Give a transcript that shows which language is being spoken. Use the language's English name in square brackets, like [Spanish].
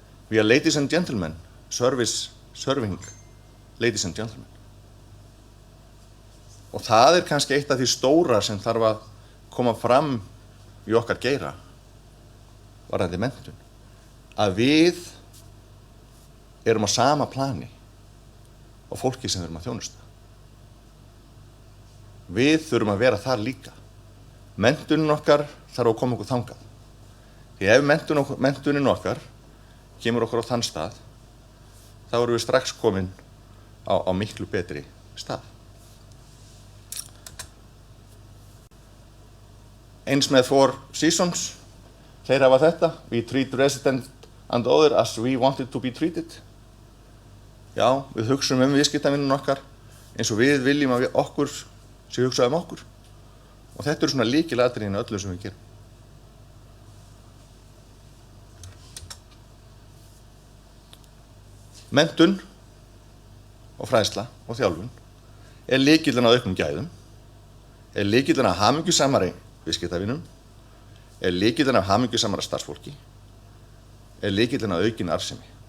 [English] We are ladies and gentlemen, serving ladies and gentlemen. [Icelandic] Og það er kannski eitt af því stóra sem þarf að koma fram í okkar geira varðandi menntun. að við erum á sama plani og fólki sem við erum að þjónusta. Við þurfum að vera þar líka. Menntunin okkar þarf að koma okkur þangað. Því ef menntunin okkar kemur okkur á þann stað, þá erum við strax komin á miklu betri stað. Eins með Four Seasons, þeir hafa þetta, [English] we treat resident and other as we wanted to be treated. [Icelandic] Já, við hugsum viðskiptavininn okkar eins og við viljum að okkur sé hugsað okkur. Og þetta eru svona lykilatriðin öllu sem við gerum. Menntun og fræðsla og þjálfun lykillinn að auknum gæðum, lykillinn að hamingjusamari viðskiptavinum, lykillinn að hamingjusamara starfsfólki, lykillinn að aukin arðsemi.